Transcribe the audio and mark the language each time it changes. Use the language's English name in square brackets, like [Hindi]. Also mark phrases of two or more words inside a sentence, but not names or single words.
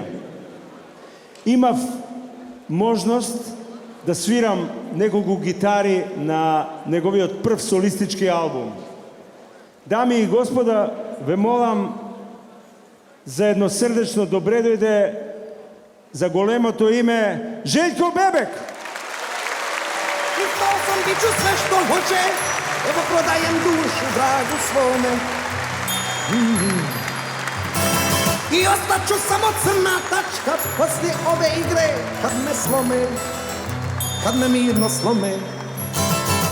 [Macedonian] Имав можност да свирам неколку гитари на неговиот прв солистички албум. Дами и господа, ве молам за едно срдечно добре дојде за големото име Željko Bebek. [Bosnian] Izdao sam biću sve što hoće, evo prodajem dušu dragu svome. I ostaću samo crna tačka poslije ove igre, kad me slome, kad me mirno slome.